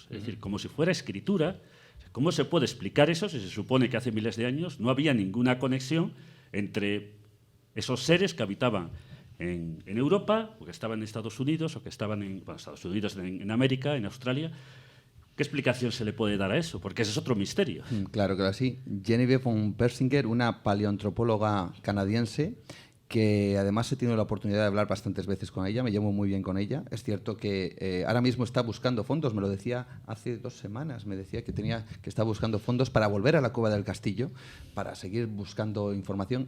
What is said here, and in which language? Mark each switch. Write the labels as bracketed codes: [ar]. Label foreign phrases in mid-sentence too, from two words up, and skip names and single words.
[es] Es decir, como si fuera escritura. ¿Cómo se puede explicar eso si se supone que hace miles de años no había ninguna conexión entre esos seres que habitaban en Europa, o que estaban en Estados Unidos, o que estaban en Estados Unidos, en América, en Australia? ¿Qué explicación se le puede dar a eso? Porque ese es otro misterio. Claro que sí. Genevieve von Persinger, una paleoantropóloga canadiense que además he tenido la oportunidad de hablar bastantes veces con ella, me llevo muy bien con ella. Es cierto que ahora mismo está buscando fondos, me lo decía hace 2 semanas, me decía que está buscando fondos para volver a la Cueva del Castillo, para seguir buscando información.